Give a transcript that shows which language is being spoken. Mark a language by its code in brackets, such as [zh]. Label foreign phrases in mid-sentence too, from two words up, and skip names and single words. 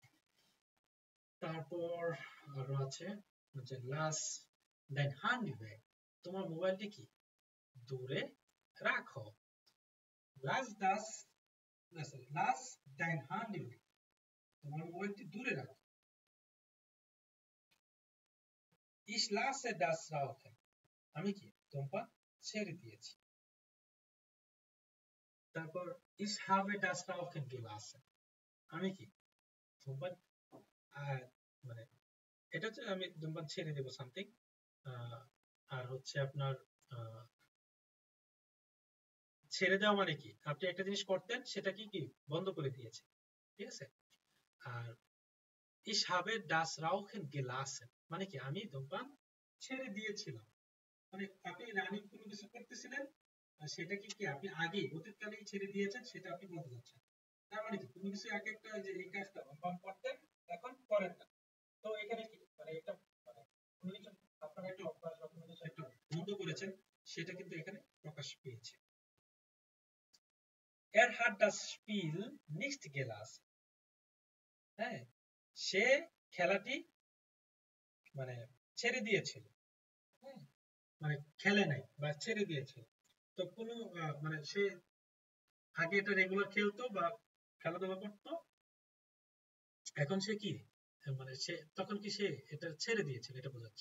[bn] তারপর আরো আছে যে [de] lass dein Handy weg, [bn] তোমার মোবাইলটি কি দূরে রাখো। [de] lass das, lass dein Handy weg, [bn] তোমার মোবাইলটি দূরে রাখো। [de] Ich lasse das rauchen, [bn] আমি কি ধূমপান ছেড়ে দিয়েছি। [de] তারপর ich habe das rauchen gelassen, [bn] আমি কি ধূমপান মানে এটা হচ্ছে আমি ধূমপান ছেড়ে দেব সামথিং। আর হচ্ছে আপনার ছেড়ে দেওয়া মানে কি, আপনি একটা জিনিস করতেন, সেটা কি কি বন্ধ করে দিয়েছে, ঠিক আছে। আর [de] ich habe das rauchen gelassen [bn] মানে কি, আমি ধূমপান ছেড়ে দিয়েছিলাম, মানে আপনি রানিং কোনো কিছু করতেছিলেন, সেটা কি কি আপনি আগে অতীতকালেই ছেড়ে দিয়েছেন, সেটা আপনি বলতে যাচ্ছেন। তার মানে কি, কোনো কিছু এক একটা, যে এই কাজটা ধূমপান করতেন, এখন করেন না। তো এখানে কি মানে এটা, মানে কোনো কিছু আপনার একটা অভ্যাস বা কোনো কিছু একটা বন্ধ করেছেন, সেটা কিন্তু এখানে প্রকাশ পেয়েছে। [de] Er hat das Spiel nicht gelassen, [bn] হ্যাঁ, সে খেলাটি মানে ছেড়ে দিয়েছিল, হ্যাঁ, মানে খেলে নাই বা ছেড়ে দিয়েছিল। তো কোনো মানে সে আগে এটা রেগুলার খেলতো বা খেলাধুলা করতো, এখন সে কি মানে সে তখন কি সে এটা ছেড়ে দিয়েছিল, এটা বোঝাচ্ছে।